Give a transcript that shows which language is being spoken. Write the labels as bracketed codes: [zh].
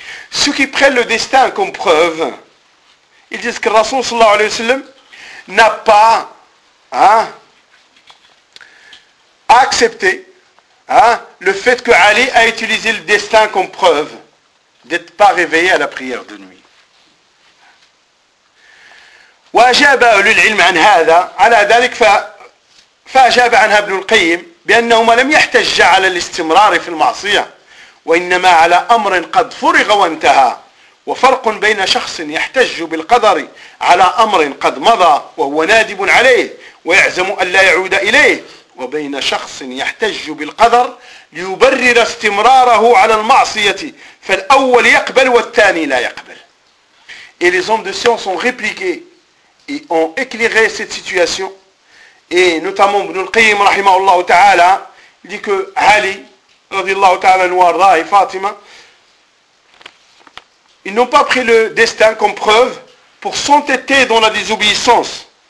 [fr] Ceux qui prennent le destin comme preuve, ils disent que Rasoul sallallahu alayhi wa sallam n'a pas, hein, a accepté, hein, le fait que Ali a utilisé le destin comme preuve d'être pas réveillé à la prière de nuit. [ar] وأجاب أهل العلم عن هذا على ذلك فأجاب عنها ابن القيم بأنهما لم يحتج على الاستمرار في المعصية وإنما على أمر قد فرغ وانتهى وفرق بين شخص يحتج بالقدر على أمر قد مضى وهو نادب عليه ويعزم أن لا يعود إليه، وبين شخص يحتج بالقدر ليبرر استمراره على المعصية، فالأول يقبل والثاني لا يقبل. [fr] Et les hommes de science ont répliqué et ont éclairé cette situation. Et notamment, Ibn al-Qayyim, rahimahullah ta'ala, dit que Ali, radiallahu ta'ala, Nouarda et Fatima, ils n'ont pas pris le destin comme preuve pour s'entêter dans la désobéissance.